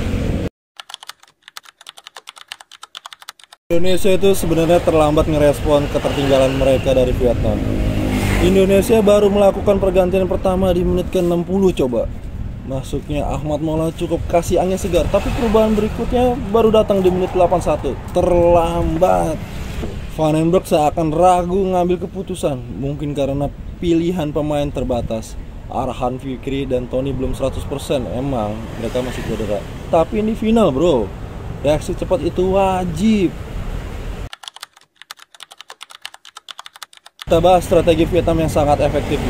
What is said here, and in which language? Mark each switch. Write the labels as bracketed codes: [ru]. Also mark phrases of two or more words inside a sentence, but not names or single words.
[id] Indonesia itu sebenarnya terlambat ngerespon ketertinggalan mereka dari Vietnam. Indonesia baru melakukan pergantian pertama di menit ke-60 coba. Masuknya Ahmad Maulana cukup kasih angin segar, tapi perubahan berikutnya baru datang di menit 81. Terlambat. Van den Broek seakan ragu ngambil keputusan, mungkin karena pilihan pemain terbatas. Arhan Fikri dan Tony belum 100%, emang mereka masih cedera. Tapi ini final, bro. Reaksi cepat itu wajib. Kita bahas strategi Vietnam yang sangat efektif nih.